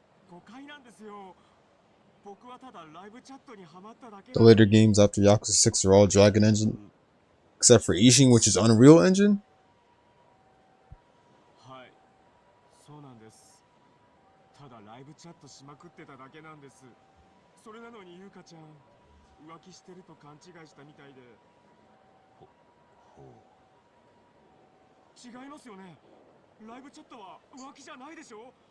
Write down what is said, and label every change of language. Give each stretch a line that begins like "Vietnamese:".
Japanese: 誤解なんですよ。僕はただライブチャットにハマっただけ
English: The later games after Yakuza 6 are all Dragon Engine, except for Ishin, which is Unreal Engine.
Japanese: はい、そうなんです。ただライブチャットしまくってただけなんです。それなのにゆうかちゃん浮気してると勘違いしたみたいで。違いますよね。ライブチャットは浮気じゃないでしょ。